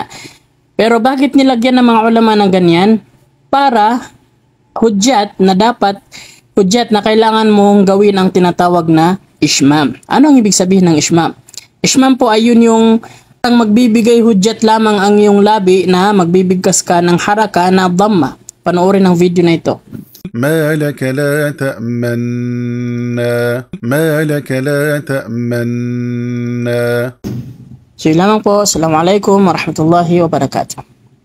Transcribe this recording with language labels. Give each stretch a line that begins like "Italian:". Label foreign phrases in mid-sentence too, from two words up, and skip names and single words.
Filipino: Pero bakit nilagyan ng mga ulama ng ganyan? Para hudyat na kailangan mong gawin ang tinatawag na ishmam. Ano ang ibig sabihin ng ishmam? Ishmam po ay yun yung ang magbibigay hudyat lamang ang iyong labi na magbibigkas ka ng haraka na dhamma. Panoorin ang video na ito.
Arabic: ما لك لا تأمنا ما لك لا تأمنا.
Filipino: So yun lamang po.
Arabic: السلام عليكم ورحمة الله وبركاته.